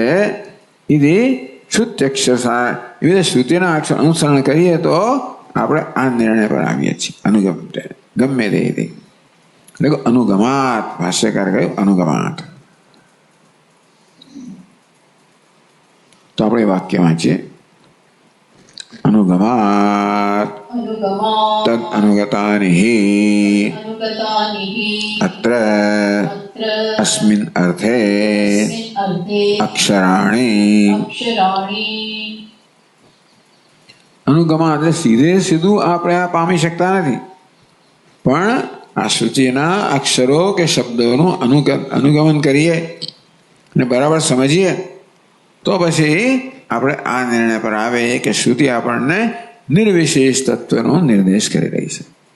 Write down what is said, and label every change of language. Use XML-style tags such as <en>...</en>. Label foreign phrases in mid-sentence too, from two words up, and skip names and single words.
<gu>એ શુદ્ધક્ષરસાર એવી શ્રુતિના અનુસરણ કરીએ તો આપણે આ નિર્ણય પર આવીએ છીએ. અનુગમ ગમે તે એટલે અનુગમાત, ભાષ્યકાર કહ્યું અનુગમાત. તો આપણે વાક્ય વાંચીએ.</gu> <sa>અનુગમાત अनुगमात् તદ અનુગતાનિ अनुगतानिः અત્ર अत्र અસ્મિન અર્થે अस्मिन् अर्थे અક્ષરાણી. अक्षराणि</sa> <gu>અનુગમા એટલે સીધે સીધું આપણે આ પામી શકતા નથી, પણ આ શ્રુતિના અક્ષરો કે શબ્દોનું અનુગમન કરીએ અને બરાબર સમજીએ તો પછી આપણે આ નિર્ણય પર આવે કે શ્રુતિ આપણને નિર્વિશેષ તત્વનો નિર્દેશ કરી રહી છે.</gu>